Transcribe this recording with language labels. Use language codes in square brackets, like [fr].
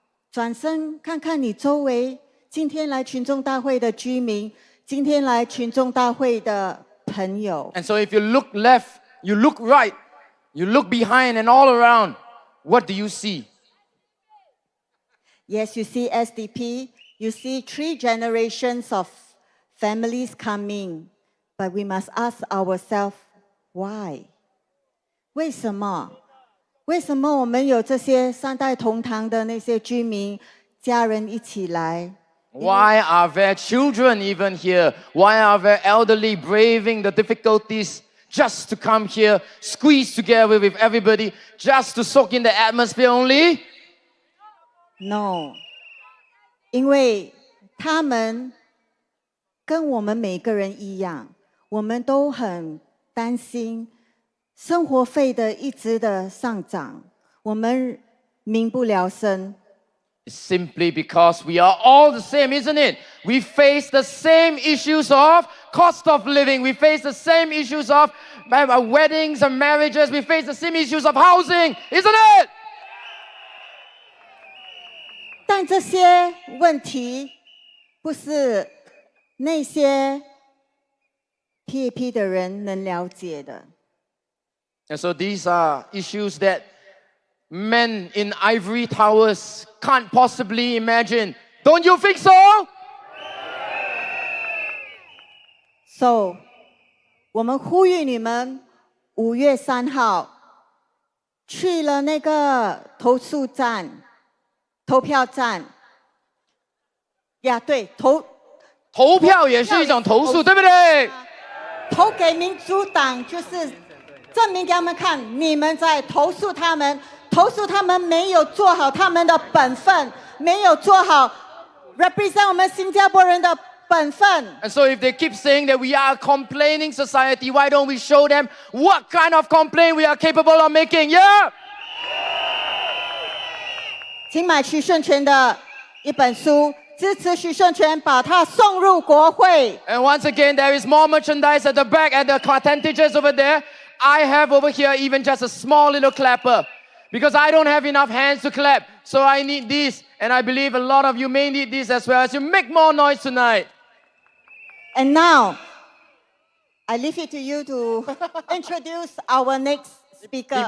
[zh] 转身看看你周围今天来群众大会的居民，今天来群众大会的朋友。 [en] And so if you look left, you look right, you look behind and all around, what do you see? Yes, you see SDP, you see 3 generations of families coming, but we must ask ourselves, why? [zh] 为什么？为什么我们有这些三代同堂的那些居民家人一起来？ [en] Why are there children even here? Why are there elderly braving the difficulties just to come here, squeeze together with everybody, just to soak in the atmosphere only? No. [zh] 因为他们跟我们每个人一样，我们都很担心生活费的一直的上涨，我们民不聊生。 [en] Simply because we are all the same, isn't it? We face the same issues of cost of living. We face the same issues of weddings and marriages. We face the same issues of housing, isn't it? [zh] 但这些问题不是那些 PAP 的人能了解的。 [en] And so these are issues that men in ivory towers can't possibly imagine. Don't you think so? [zh] So, 我们呼吁你们5月3号去了那个投票站。呀，对，投票也是一种投诉，对不对？投给民主党就是证明给他们看，你们在投诉他们没有做好他们的本分，没有做好 represent 我们新加坡人的本分。 [en] And so if they keep saying that we are a complaining society, why don't we show them what kind of complaint we are capable of making? Yeah? [zh] 请买徐顺全的一本书，支持徐顺全，把它送入国会。 [en] And once again, there is more merchandise at the back, at the cartentages over there. I have over here even just a small little clapper because I don't have enough hands to clap. So I need this, and I believe a lot of you may need this as well as you make more noise tonight. And now, I leave it to you to introduce our next speaker.